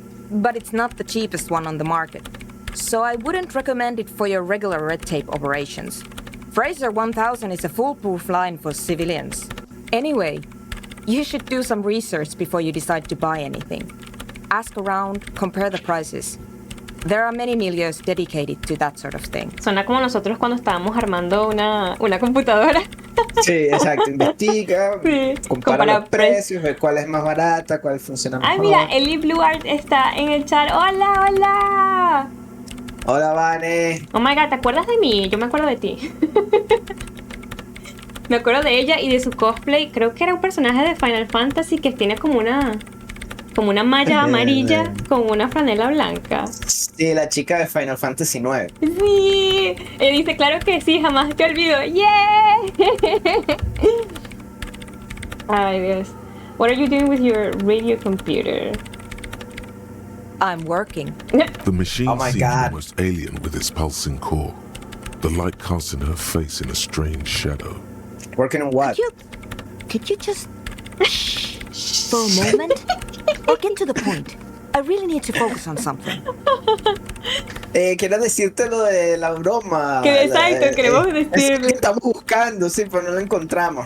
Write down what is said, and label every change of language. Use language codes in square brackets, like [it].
[en] But it's not the cheapest one on the market. So I wouldn't recommend it for your regular red tape operations. Fraser 1000 is a foolproof line for civilians. Anyway, you should do some research before you decide to buy anything. Ask around, compare the prices. There are many milieus dedicated to that sort of thing. [es] Suena como nosotros cuando estábamos armando una computadora. Sí, exacto. Investiga, Sí, compara los precios, ve cuál es más barata, cuál funciona mejor. Ay, mira, Eli Blue Art está en el chat. ¡Hola, hola! Hola, Vane. [en] Oh my God, [es] ¿te acuerdas de mí? Yo me acuerdo de ti. Me acuerdo de ella y de su cosplay. Creo que era un personaje de Final Fantasy que tiene como una malla amarilla con una franela blanca. Sí, la chica de Final Fantasy 9. Sí. Y dice, claro que sí, jamás te olvido. [en] ¡Yeah! [es] Ay, Dios. [en] What are you doing with your radio computer? I'm working. The machine seemed God. almost alien with its pulsing core, the light casting her face in a strange shadow. Working on what? Could you just shh for a moment? Or get to the point. I really need to focus on something. [es] Quiero decirte lo de la broma. Que exacto, queremos Es decirle. que estamos buscando, sí, pero no lo encontramos.